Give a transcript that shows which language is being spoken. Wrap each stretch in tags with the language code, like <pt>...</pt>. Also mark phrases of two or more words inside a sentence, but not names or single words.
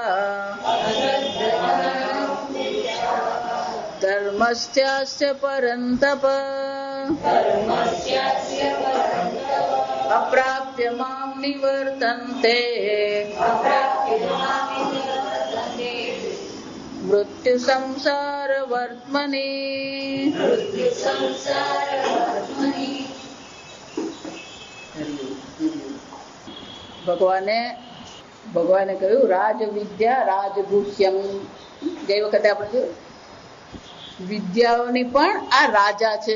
<sa>धर्मस्यास्य परन्तप अप्राप्य मां निवर्तन्ते मृत्यु संसार वर्त्मनि।</sa> <gu>ભગવાને કહ્યું</gu> <sa>राजविद्या राजगुह्यम्.</sa> <gu>ગઈ વખતે આપણે જોયું વિદ્યાઓની પણ આ રાજા છે.</gu>